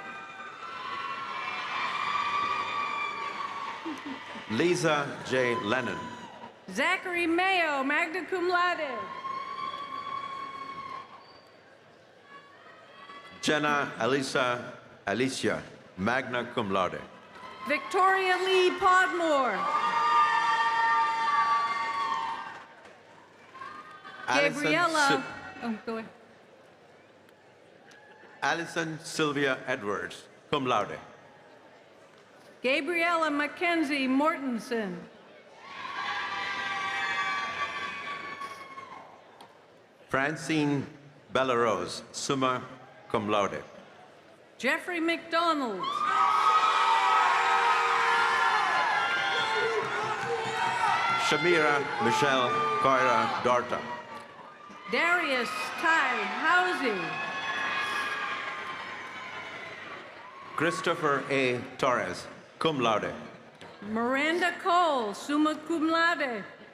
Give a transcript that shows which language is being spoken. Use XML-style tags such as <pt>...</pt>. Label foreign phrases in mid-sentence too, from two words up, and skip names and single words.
<en>Lisa J. Lennon. Zachary Mayo,</en> <la>magna cum laude.</la> <en>Jenna Alicia,</en> <la>magna cum laude.</la> <en>Victoria Lee Podmore. Gabriella. Oh, go ahead. Allison Sylvia Edwards,</en> <la>cum laude.</la> <en>Gabriella Mackenzie Mortensen. Francine Bellarose,</en> <la>summa cum laude.</la> <en>Jeffrey McDonald. Shamira Michelle Koira Dorta. Darius Ty Housey. Christopher A. Torres,</en> <la>cum laude.</la> <en>Miranda Cole,</en> <la>summa cum laude.</la>